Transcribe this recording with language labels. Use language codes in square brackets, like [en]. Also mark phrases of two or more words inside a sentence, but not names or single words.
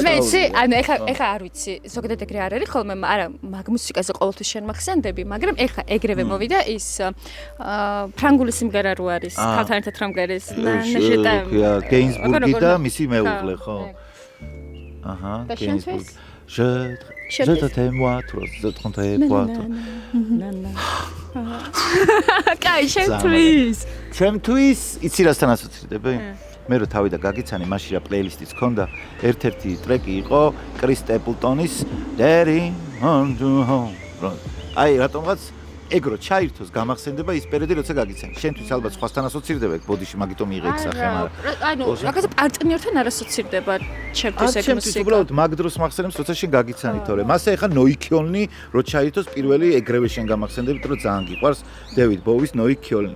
[ka] მე ისი, ანუ ეხა არ ვიცი, ზოგადად ეგრე არ არის ხოლმე, არა, მაგ მუსიკაზე ყოველთვის შენ მახსენდები, მაგრამ ეხა ეგრევე მოვიდა ის ფრანგული სიმღერა რო არის, ქალთან ერთად რომ გერის, გეინსბურგი და მისი მეუღლე, ხო? აჰა, გეინსბურგი. [fr] Je t'aime moi, je t'aime moi. [ka] კაი, შემთთვის. შემთთვის იცი რასთან ასოცირდები? მე რო თავი და გაგიცანი, მაშინ რა პლეილისტიც ქონდა, ერთ-ერთი ტრეკი იყო კრის სტეპლტონის Daddy on to home. აი, რატომღაც ეგრო ჩაირთოს გამახსენდება ის პერიოდი, როცა გაგიცანი. შენთვის ალბათ სხვასთან ასოცირდება ეგ ბოდიში, მაგიტომ იღე ეგ სახე, მაგრამ ანუ რაღაცა პარტნიორთან არ ასოცირდება ჩემთვის ეგ მუსიკა. უბრალოდ მაგ დროს მახსენებს, როცა შენ გაგიცანი თორე. მასე ეხა ნოი ქიოლნი რო ჩაირთოს პირველი ეგრევე შენ გამახსენდებით, რომ ძალიან გიყვარს დევიდ ბოუის ნოი ქიოლნი.